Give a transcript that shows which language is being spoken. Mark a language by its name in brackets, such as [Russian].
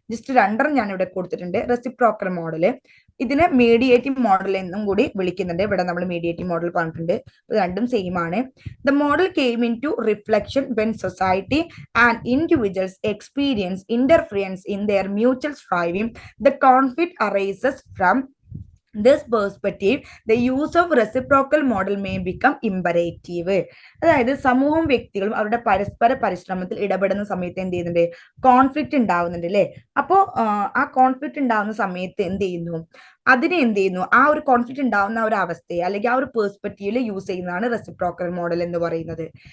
[Malayalam] Just രണ്ടെണ്ണം ഞാൻ ഇവിടെ കൊടുത്തിട്ടുണ്ട്. റെസിപ്രോക്കൽ മോഡല്, ഇതിനെ മീഡിയേറ്റീവ് മോഡൽ എന്നും കൂടി വിളിക്കുന്നുണ്ട്. ഇവിടെ നമ്മൾ മീഡിയേറ്റീവ് മോഡൽ പറഞ്ഞിട്ടുണ്ട്, രണ്ടും സെയിം ആണ്. [English] The model came into reflection when society and individuals experience interference in their mutual striving. The conflict arises from this perspective, the use of reciprocal model may become imperative. [Malayalam] അതായത് സമൂഹവും വ്യക്തികളും അവരുടെ പരസ്പര പരിശ്രമത്തിൽ ഇടപെടുന്ന സമയത്ത് എന്ത് ചെയ്യുന്നുണ്ട്, കോൺഫ്ലിക്റ്റ് ഉണ്ടാവുന്നുണ്ട് അല്ലെ. അപ്പോ ആ കോൺഫ്ലിക്റ്റ് ഉണ്ടാവുന്ന സമയത്ത് എന്ത് ചെയ്യുന്നു, അതിനെ എന്ത് ചെയ്യുന്നു, ആ ഒരു കോൺഫ്ലിക്റ്റ് ഉണ്ടാവുന്ന ഒരു അവസ്ഥയെ അല്ലെങ്കിൽ ആ ഒരു പെർസ്പെക്റ്റീവിൽ യൂസ് ചെയ്യുന്നതാണ് റെസിപ്രോക്കൽ മോഡൽ എന്ന് പറയുന്നത്.